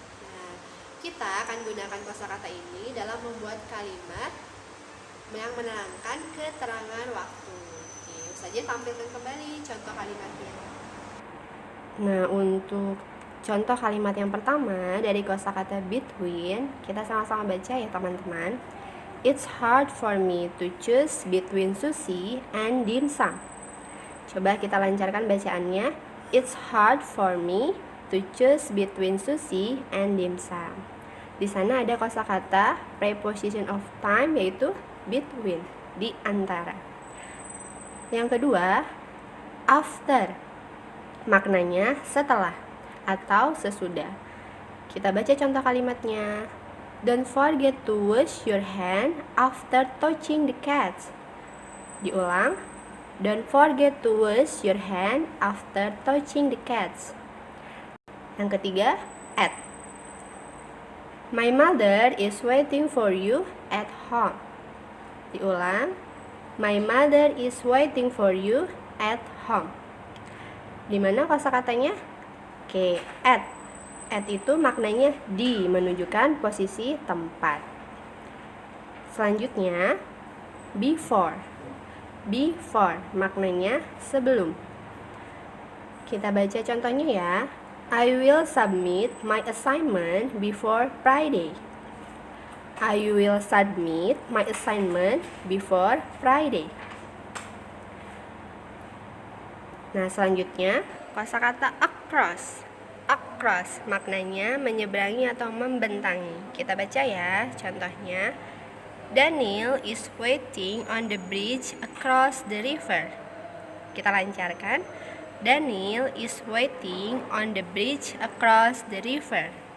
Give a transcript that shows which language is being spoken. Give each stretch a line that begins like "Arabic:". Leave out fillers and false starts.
Indonesian: Nah, kita akan gunakan kosakata ini dalam membuat kalimat yang menerangkan keterangan waktu. Oke, Ustazah tampilkan kembali contoh kalimatnya. Nah, untuk contoh kalimat yang pertama dari kosakata between, kita sama-sama baca ya teman-teman.
English: It's hard for me to choose between sushi and dim sum. Coba kita lancarkan bacaannya. It's hard for me to choose between sushi and dim sum.
Indonesian: Di sana ada kosakata preposition of time yaitu between, di antara. Yang kedua, after. Maknanya setelah atau sesudah. Kita baca contoh kalimatnya.
English: Don't forget to wash your hand after touching the cats. Diulang. Don't forget to wash your hand after touching the cats. Yang ketiga, at. My mother is waiting for you at home. Diulang. My mother is waiting for you at home.
Indonesian: Di mana kosakatanya? Oke, at. At itu maknanya di, menunjukkan posisi tempat. Selanjutnya, before. Before maknanya sebelum. Kita baca contohnya ya.
English: I will submit my assignment before Friday. I will submit my assignment before Friday.
Indonesian: Nah, selanjutnya kosakata across. Across maknanya menyeberangi atau membentangi. Kita baca ya contohnya.
English: Daniel is waiting on the bridge across the river. Kita lancarkan. Daniel is waiting on the bridge across the river.